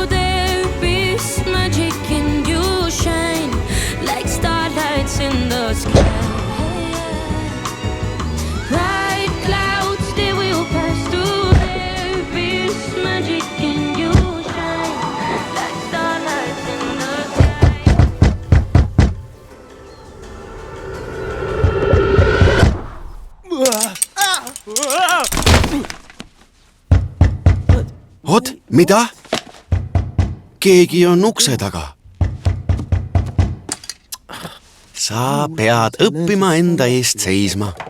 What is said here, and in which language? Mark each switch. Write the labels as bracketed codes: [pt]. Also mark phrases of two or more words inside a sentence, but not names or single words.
[en] There is magic in you, shine like starlights in the sky. Bright clouds, they will pass through. There is magic in you, shine like starlights in the sky. [et] Oot, mida? Keegi on ukse taga. Sa pead õppima enda eest seisma.